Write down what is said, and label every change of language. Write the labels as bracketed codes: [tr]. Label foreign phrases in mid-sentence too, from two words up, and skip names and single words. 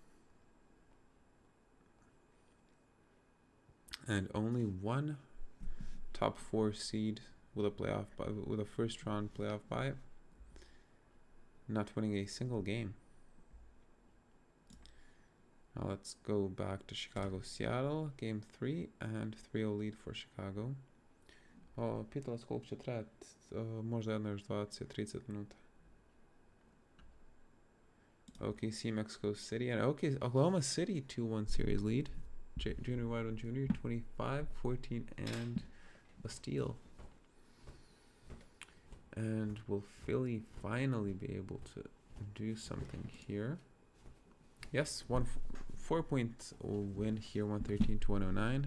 [en] And only one top 4 seed with a first round playoff bye, not winning a single game. Now let's go back to Chicago-Seattle, game 3, and 3-0 lead for Chicago. [sr] Pitala se koliko će trajati, možda jedno još 20-30 minuta. [en] OKC, Mexico City, and Oklahoma City 2-1 series lead. Junior Wideman Jr. 25, 14, and a steal. And will Philly finally be able to do something here? Yes, 4-point win here, 113-109.